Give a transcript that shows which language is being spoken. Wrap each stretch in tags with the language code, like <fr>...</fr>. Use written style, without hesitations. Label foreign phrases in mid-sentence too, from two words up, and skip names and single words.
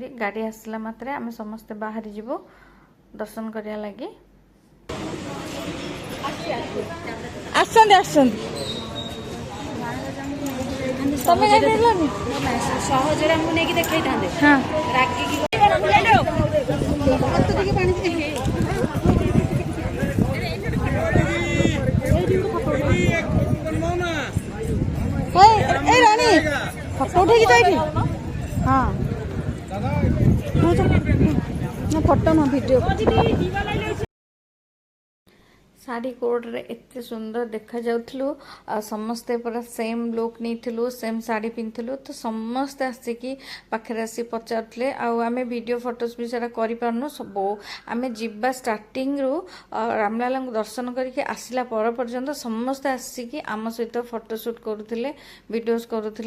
<or>ଗାଡ଼ି ଆସିଲା ମାତ୍ରେ ଆମେ ସମସ୍ତେ ବାହାରି ଯିବୁ ଦର୍ଶନ କରିବା ଲାଗି। ଆସନ୍ତି ତମେ ଯାଇପାରିଲନି ସହଜରେ ଆମକୁ ନେଇକି ଦେଖେଇଥାନ୍ତେ। ହଁ ରାଗିକି</or> <hi>ए रानी फोटो उठेगी तो एठी हाँ ना फोटो ना वीडियो</hi> <or>ଶାଢ଼ୀ କୋଡ଼ରେ ଏତେ ସୁନ୍ଦର ଦେଖାଯାଉଥିଲୁ ଆଉ ସମସ୍ତେ ପୁରା</or> <en>same look</en> <or>ନେଇଥିଲୁ ସେମ୍ ଶାଢ଼ୀ ପିନ୍ଧିଥିଲୁ। ତ ସମସ୍ତେ ଆସିକି ପାଖରେ ଆସି ପଚାରୁଥିଲେ ଆଉ ଆମେ</or> <en>video photos</en> <or>ବି ସେଟା କରିପାରୁନୁ। ସବୁ ଆମେ ଯିବା ଷ୍ଟାର୍ଟିଂରୁ ରାମଲାଲାଙ୍କୁ ଦର୍ଶନ କରିକି ଆସିଲା ପର୍ଯ୍ୟନ୍ତ ସମସ୍ତେ ଆସିକି ଆମ ସହିତ</or> <en>photo shoot</en> <or>କରୁଥିଲେ ଭିଡ଼ିଓସ୍ କରୁଥିଲେ।</or>